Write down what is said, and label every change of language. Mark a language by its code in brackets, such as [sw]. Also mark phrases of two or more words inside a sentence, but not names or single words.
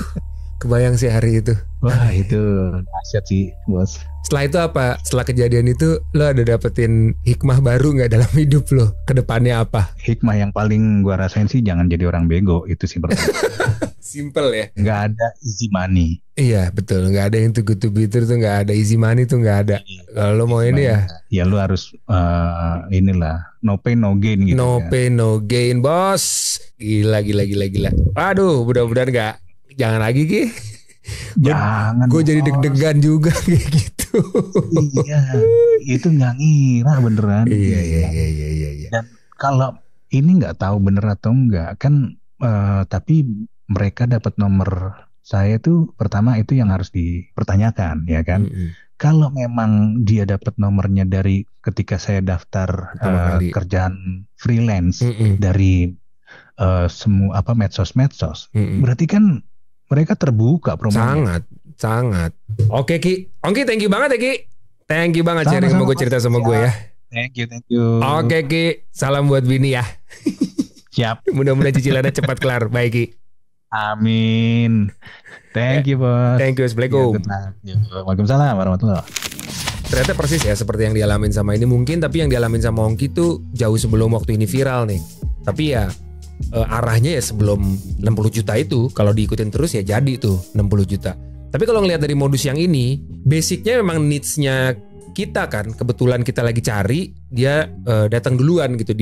[id] Kebayang sih hari itu. Wah itu dahsyat sih bos. Setelah itu apa? Setelah kejadian itu lo ada dapetin hikmah baru nggak dalam hidup lo? Kedepannya apa? Hikmah yang paling gua rasain sih jangan jadi orang bego, itu sih pertama. Simple ya. Nggak ada [en] easy money. [id] Iya betul, nggak ada yang [en] too good to be true [id] tuh, nggak ada [en] easy money [id] tuh, nggak ada. Kalau lo mau ini ya lo harus inilah [en] no pain no gain [id] gitu. [en] No pain no gain bos. Gila. [id] Aduh mudah-mudahan nggak. Jangan lagi Ki. Jangan. Gue jadi deg-degan juga kayak gitu. Iya, itu nggak ngira beneran. Iya. Dan kalau ini nggak tahu bener atau enggak kan, tapi mereka dapat nomor saya tuh pertama itu yang harus dipertanyakan ya kan. Kalau memang dia dapat nomornya dari ketika saya daftar kerjaan freelance dari semua medsos, berarti kan mereka terbuka promonya. Sangat. Oke Ki. Ongki [en] thank you [id] banget ya Ki. [en] Thank you [id] banget sharing sama gue, cerita sama gue ya. [en] Thank you. [id] Oke Ki. Salam buat Bini ya. Siap. Mudah-mudahan cicilannya cepat kelar. Baik Ki. Amin. [en] Thank you bos. Thank you. [ar] Assalamualaikum. Waalaikumsalam warahmatullahi. [id] Ternyata persis ya seperti yang dialamin sama ini mungkin, tapi yang dialamin sama Ongki tuh jauh sebelum waktu ini viral nih. Tapi ya arahnya ya sebelum 60 juta itu kalau diikutin terus ya jadi tuh 60 juta. Tapi kalau ngelihat dari modus yang ini, basicnya memang needs-nya kita kan, kebetulan kita lagi cari, dia datang duluan gitu.